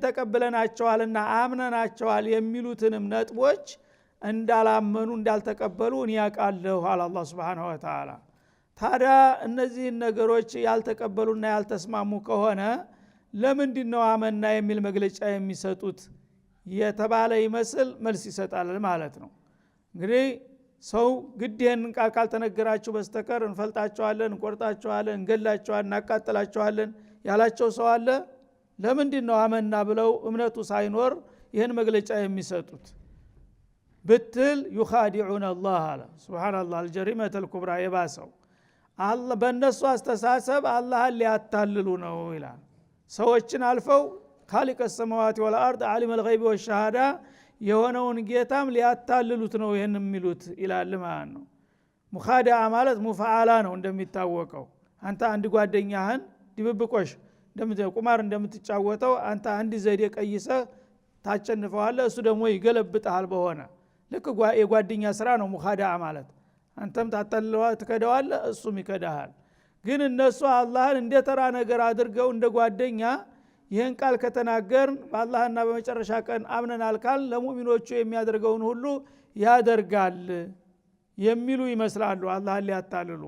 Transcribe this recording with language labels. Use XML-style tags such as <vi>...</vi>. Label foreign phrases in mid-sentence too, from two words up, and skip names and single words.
<am>ተቀበለናቸዋልና አምነናቸዋል የሚሉትንም ነጥቦች እንዳላመኑ እንዳልተቀበሉ እኔ ያውቃለሁ አለ አላህ</am> <ar>سبحانه وتعالى።</ar> <am>ታዲያ እነዚህን ነገሮች ያልተቀበሉና ያልተስማሙ ከሆነ ለምንድነው አመና የሚል መግለጫ የሚሰጡት የተባለ ይመስል መልስ ይሰጣል ማለት ነው። እንግዲህ ሰው ግድህን ቃል ካልተነገራችሁ በስተቀር እንፈልጣቸዋለን፣ እንቆርጣቸዋለን፣ እንገላቸዋለን፣ እናቃጥላቸዋለን ያላቸው ሰው አለ? ለምንድነው አመና ብለው እምነቱ ሳይኖር ይህን መግለጫ የሚሰጡት ብትል</am> <ar>يخادعون الله</ar> <am>አለ ሱብሃንአላህ</am> <ar>الجريمة الكبرى</ar> <am>የባሰው አላህ በእነሱ አስተሳሰብ አላህን ሊያታልሉ ነው ይላል። ሰዎችን አልፈው</am> <ar>خالق السماوات والارض عالم الغيب والشهاده</ar> <am>የሆነውን ጌታም ሊያታልሉት ነው ይሄን የሚሉት ይላል ማለት ነው። ሙኻዳዓ ማለት ሙፈዓላ ነው እንደሚታወቀው። አንተ አንድ ጓደኛህን ድብብቆሽ ቁማር እንደምትጫወተው አንተ አንድ ዘዴ ቀይሰህ ታቸንፈዋለህ፣ እሱ ደግሞ ይገለብጣል በሆነ ልክ የጓደኛ ስራ ነው ሙኻዳዓ ማለት። አንተም ትከዳዋለህ፣ እሱም ይከዳሃል። ግን እነሱ አላህን እንደ ተራ ነገር አድርገው እንደ ጓደኛ ይህን ቃል ከተናገርን በአላህና በመጨረሻ ቀን አምነናል ካል ለሙእሚኖቹ የሚያደርገውን ሁሉ ያደርጋል የሚሉ ይመስላሉ አላህን ሊያታልሉ።</am>